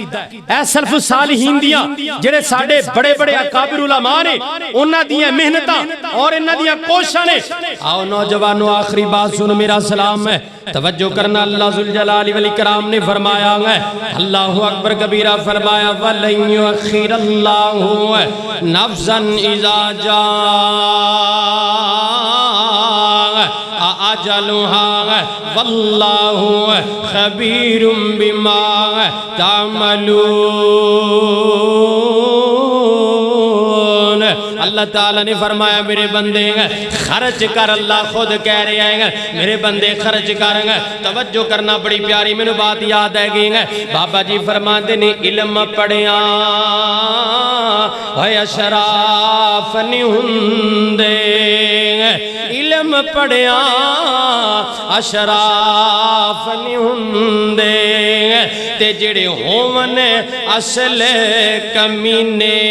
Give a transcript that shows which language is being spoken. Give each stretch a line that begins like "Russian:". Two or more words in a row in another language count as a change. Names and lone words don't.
Punjabi: اے سلف الصالحین دیاں جڑے ساڈے بڑے بڑے اکابر علماء نے انہاں دیاں محنتاں اور انہاں دیاں کوششاں نے.
Urdu: آؤ نوجوانوں آخری بات سن میرا سلام ہے توجہ کرنا.
Arabic: اللہ ذوالجلال والاکرام
Urdu: نے فرمایا ہے
Arabic: اللہ اکبر کبیرہ
Urdu: فرمایا
Arabic: وَلَن يُؤَخِّرَ اللَّهُ نَفْسًا إِذَا جَاءَ أَجَلُهَا وَاللَّهُ خَبِيرٌ بِمَا تَعْمَلُونَ.
Urdu: اللہ تعالیٰ نے فرمایا میرے بندے خرچ کر. اللہ خود کہہ رہے ہیں میرے بندے خرچ کر. توجہ کرنا بڑی پیاری میں نے بات یاد ہے گئی.
Punjabi: بابا جی فرماتے نے علم پڑھیاں ہویا شراف نہیں ہوندے. علم پڑھیاں اشراف نہیں ہوندے تے جڑے ہون اصل کمینے